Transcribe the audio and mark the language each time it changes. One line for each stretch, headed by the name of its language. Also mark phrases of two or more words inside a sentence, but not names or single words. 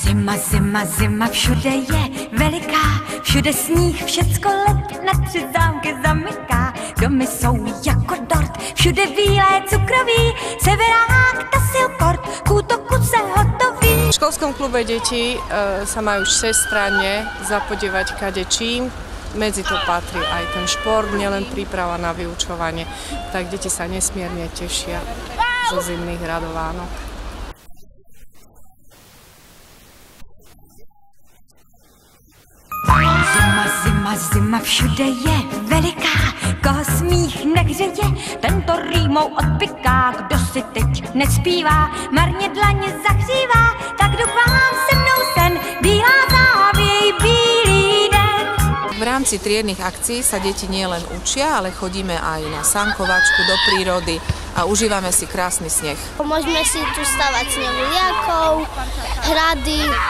Czech: Zima, zima, zima, všude je veliká, všude sníh, všecko led, na 3 zámky zamyká. Domy jsou jako dort, všude bílé cukroví, severák, tasilkort, k útoku se hotoví.
Slovak: V školskom klube deti sa majú všestranne zapodievať kadečím. Medzi to patrí aj ten šport, nielen príprava na vyučovanie. Tak deti sa nesmierne tešia zo zimných radovánok.
Czech: Zima, zima, zima, všude je veliká, koho smích nehřeje, tento rýmou odpiká. Kdo si teď nespívá, marně dlaně zahřívá, tak doufám se mnou sen, bílá závěj, bílý den.
Slovak: V rámci triednych akcií sa deti nielen učia, ale chodíme aj na sankovačku do prírody a užívame si krásny sneh. Môžeme si tu stavať snehuliakov, hrady.